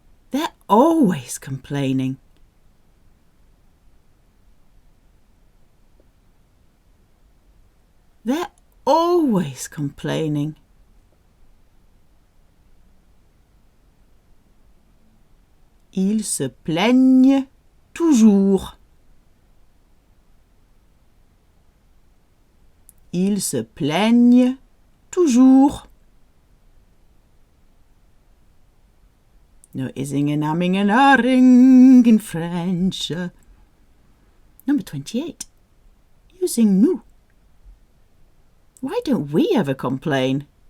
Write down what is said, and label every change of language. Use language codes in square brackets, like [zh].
[en] They're always complaining. They're always complaining. [fr] Ils se plaignent toujours. Ils se plaignent toujours. [en] No ising and amming and ahhing in French. Number 28. Using nous. Why don't we ever complain?